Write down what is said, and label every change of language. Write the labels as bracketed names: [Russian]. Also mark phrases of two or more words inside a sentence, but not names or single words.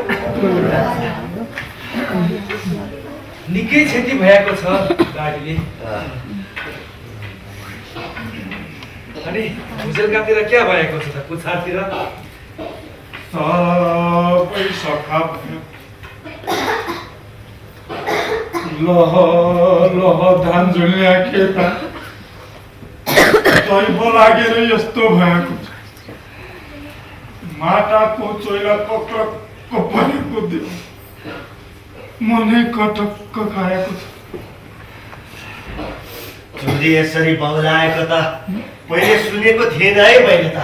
[Nepali] निकै क्षति भएको छ गाडीले। अनि भुजेलकातिर क्या भएको छ त पुछारतिर? सबै सफा भयो। लह लह धान झुल्या खेता दैव लागेर यस्तो भएको छ। माटाको चोइला कक्रक्क परेको देऊ मनै कटक्क खाएको छ। चुली यसरी बौलाएको त पहिले सुनेको थिएन है मैले त।